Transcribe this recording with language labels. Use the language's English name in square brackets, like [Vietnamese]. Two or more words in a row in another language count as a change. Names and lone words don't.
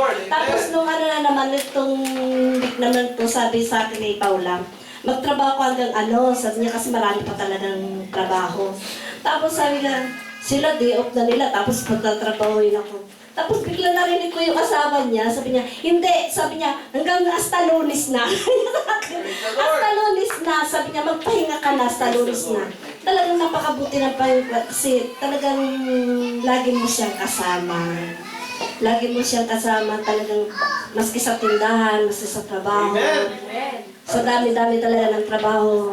[Filipino] Tapos nung ano na naman, itong week naman po, sabi sa akin ni Paula, magtrabaho ko hanggang sabi niya kasi marami pa talagang trabaho. Tapos sabi niya, sila day off na nila, tapos magtatrabahoin ako. Tapos bigla narinig ko yung asawa niya, sabi niya, hindi, sabi niya, hanggang [Spanish] hasta Lunes [Filipino] na. [Spanish] Hasta Lunes [Filipino] na, sabi niya, magpahinga ka na, [Spanish] hasta Lunes [Filipino] na. Talagang napakabuti ng Panginoon kasi talagang lagi mo siyang kasama. Lagi mo siyang kasama talagang maski sa tindahan, maski sa trabaho. So dami-dami talaga ng trabaho.